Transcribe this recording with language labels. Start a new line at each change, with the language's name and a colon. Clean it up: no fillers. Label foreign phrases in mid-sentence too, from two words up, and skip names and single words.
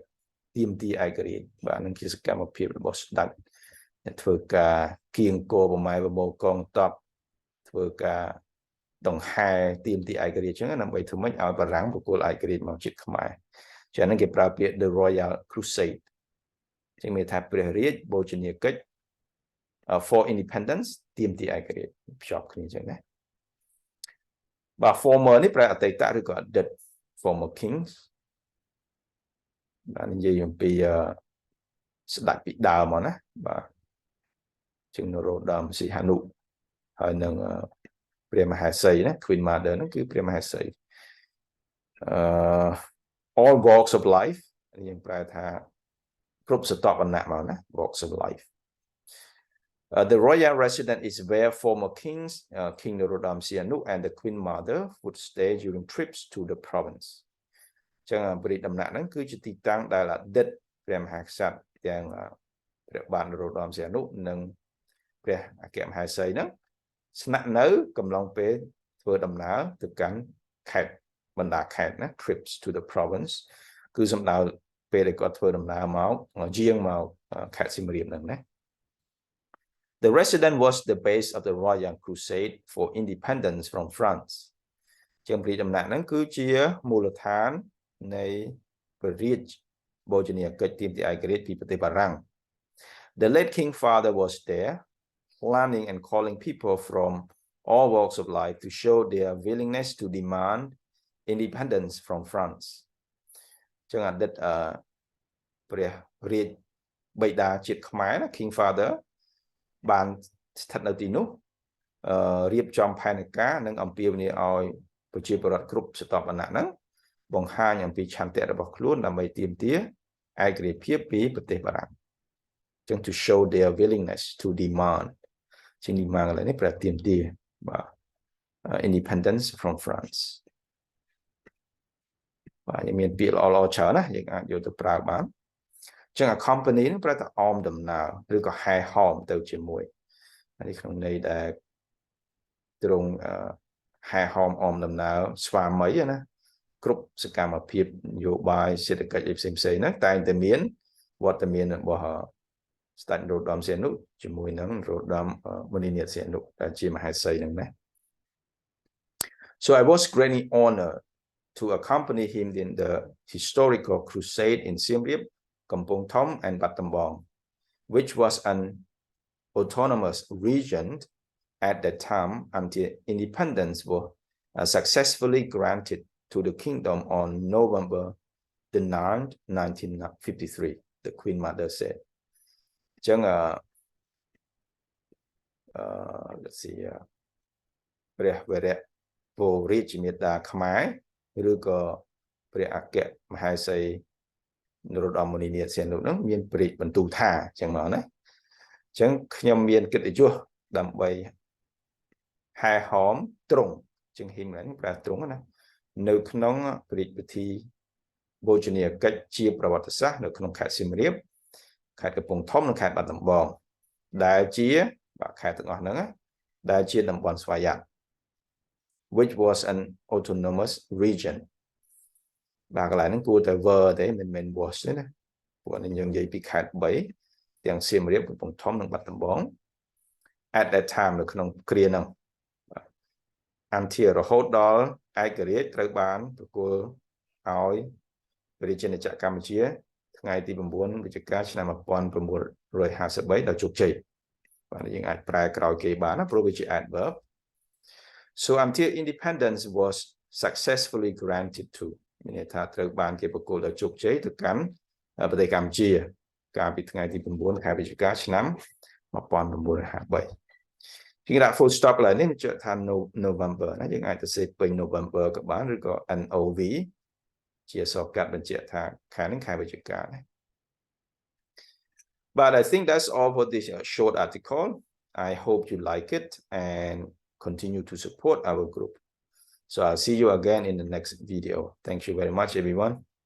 Khmer: ទាមទារឯករាជ្យបាទនឹងជាសកម្មភាពរបស់ស្ដេចដែលធ្វើការគៀងគរប្រម៉ែប្រមូលកងទ័ពធ្វើការដង្ហែទាមទារឯករាជ្យចឹងដើម្បីធ្វើម៉េចឲ្យបារាំងបកគលឯករាជ្យមកជាតិខ្មែរចឹងហ្នឹងគេប្រើពាក្យ
English: the Royal Crusade
Khmer: ចឹងមានថាព្រះរាជបូជនីយកិច្ច
English: for independence
Khmer: ទាមទារឯករាជ្យភ្ជាប់គ្នាចឹងណាបាទ former នេះប្រែអតីតឬក៏អតីត
English: former kings
Khmer: បាទនិយាយអំពីស្ដេចពីដើមមកណាបាទជាងនរោត្តមសីហនុហើយនឹងព្រះមហេសីណា
English: Queen Mother
Khmer: ហ្នឹងគឺព្រះមហេសី
English: all walks of life
Khmer: យើងប្រែថាគ្រប់ស្រទាប់វណ្ណៈមកណា
English: walks of life the royal residence is where former kings King Norodom Sihanouk and the Queen Mother would stay during trips to the province
Khmer: ចឹងព្រះរាជដំណាក់ហ្នឹងគឺជាទីតាំងដែលអតីតព្រះមហាក្សត្រទាំងព្រះបាទនរោត្តមសី ហនុនិងព្រះអគ្គមហេសីហ្នឹងស្នាក់នៅកំឡុងពេលធ្វើដំណើរទៅកាន់ខេត្តបណ្ដាខេត្តណា
English: trips to the province
Khmer: គឺសំដៅពេលដែលគាត់ធ្វើដំណើរមកយាងមកខេត្តសៀមរាបហ្នឹងណា The
English: residence was the base of the Royal Crusade for Independence from France
Khmer: ជាងព្រះរាជដំណាក់ហ្នឹងគឺជាមូលដ្ឋាននៃព្រះរាជបូជនីយកិច្ចទាមទារឯករាជ្យពី ប្រទេសបារាំង
English: The late King Father was there planning and calling people from all walks of life to show their willingness to demand independence from France
Khmer: ចឹងអតីតព្រះរាជបិតាជាតិខ្មែរណា
English: King Father
Khmer: បានស្ថិតនៅ ទីនោះរៀបចំផែនការនិងអំពាវនាវឲ្យប្រជាពលរដ្ឋគ្រប់ស្រទាប់វណ្ណៈហ្នឹងបង្ហាញអំពីឆន្ទៈរបស់ខ្លួនដើម្បីទាមទារឯករាជ្យភាពពីប្រទេសបារាំងចឹង
English: to show their willingness to demand
Khmer: ជាង demand កន្លែងនេះប្រែទាមទារបាទ
English: independence from France
Khmer: បាទយើងមានពាក្យល្អៗច្រើនណាយើងអាចយកទៅប្រើបានចឹង accompany នឹងប្រែថាអមដំណើរឬក៏ហែហោមទៅជាមួយនេះក្នុងន័យដែលទ្រង់ហែហោមអមដំណើរស្វាមីណាគ្រប់សកម្មភាពនយោបាយសេដ្ឋកិច្ចផ្សេងៗហ្នឹងតែងតែមានវត្តមានរបស់ស្ដេចនរោត្តមសីហនុជាមួយនឹងនរោត្តមមុនីនាថសីហនុដែលជាមហេសីហ្នឹងណា
English: So I was greatly honored to accompany him in the historical crusade in Siem Reap, Kampong Thom and Battambang, which was an autonomous region at that time until independence was successfully granted to the kingdom on November the 9th, 1953, the Queen Mother said.
Khmer: ចឹង
English: let's see
Khmer: ព្រះវរៈពោរាជមេតាខ្មែរឬក៏ព្រះអគ្គមហេសីនរោត្តមមុនីនាថសីហនុហ្នឹងមានព្រះរាជបន្ទូលថាចឹងមកណាចឹងខ្ញុំមានកិត្តិយសដើម្បីហែហោមទ្រង់ជាងហ៊ីមហ្នឹងប្រើទ្រង់ណានៅក្នុងព្រះរា ជពិធីបូជនីយកិច្ចជាប្រវត្តិសាស្ត្រនៅក្នុងខេត្តសៀមរាបខេត្តកំពង់ធំនិងខេត្តបាត់ដំបងដែលជាបាទខេត្តទាំងអស់ហ្នឹងដែលជាតំបន់ស្វយ័ត
English: which was an autonomous region
Khmer: បាទកន្លែងហ្នឹងគួរតែ were ទេមិនមែន was ទេណាព្រោះនេះយើងនិយាយពីខេត្ត3ទាំងសៀមរាបកំពង់ធំនិងបាត់ដំបង
English: at that time
Khmer: នៅក្នុងគ្រាហ្នឹង until រហូតដល់ឯករាជ្យត្រូវបានប្រគល់ឲ្យប្រជាជនចក្រកម្ពុជាថ្ងៃទី9វិច្ឆិកាឆ្នាំ1953ដល់ជោគជ័យបាទយើងអាចប្រែក្រោយគេបានណាព្រោះវាជា
English: adverb so until independence was successfully granted to
Khmer: មានន័យថាត្រូវបានគេប្រគល់ដល់ជោគជ័យទៅកាន់ប្រទេសកម្ពុជាកាលពីថ្ងៃទី9ខែវិច្ឆិកាឆ្នាំ 1953ជាងដាក់
English: full stop
Khmer: ឡើយនេះជាថា November ណាយើងអាចទៅសេពេញ November ក៏បានឬក៏ NOV ជាសរកាត់បញ្ជាក់ថាខែនេះខែវិច្ឆិកាណា
English: But I think that's all for this short article. I hope you like it and continue to support our group. So I'll see you again in the next video. Thank you very much, everyone.